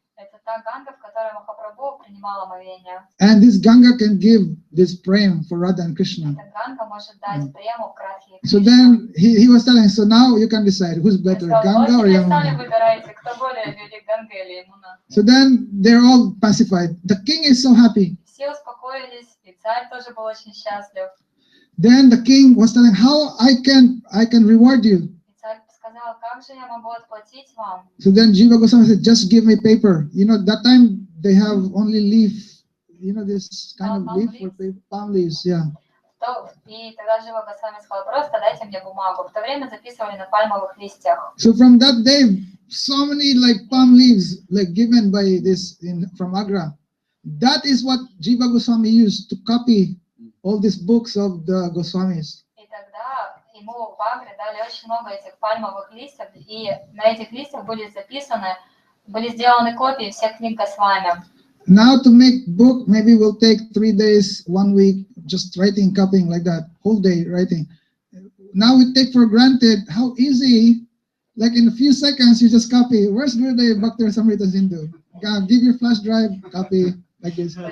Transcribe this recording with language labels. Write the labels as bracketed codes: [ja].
[ru] Это та Ганга, в которой Махапрабху принимал омовение. [en] And this Ganga can give this prem for Radha and Krishna. [ru] Эта Ганга может дать прему к Радхе и [en] So [ru] Кришне. [en] then he was telling, so now you can decide who's better, Ganga or [ru] Сами [en] Yamuna. [ru] выбираете, кто более велик, Ганга или Ямуна. [en] So then they're all pacified. The king is so happy. [ru] Все успокоились, и царь тоже был очень счастлив. [en] Then the king was telling, how I can reward you. [ru] И царь сказал, как же я могу отплатить вам? [en] So then Jiva Goswami said, just give me paper. That time they have only leaf, this kind of leaf for paper, palm leaves, yeah. [ru] И тогда Джива Госвами сказал, просто дайте мне бумагу. В то время записывали на пальмовых листьях. [en] So from that day, so many palm leaves given by from Agra. That is what Jiva Goswami used to copy all these books of the Goswamis. [ru] И тогда ему в Агре дали очень много этих пальмовых листьев, и на этих листьях были сделаны копии всех книг Госвами. [en] Now to make book, maybe will take 3 days, 1 week, just writing, copying like that, whole day writing. Now we take for granted how easy, like in a few seconds, you just copy. Where's Gurudev Bhakti Rasamrita Sindhu? Give your flash drive, copy like this.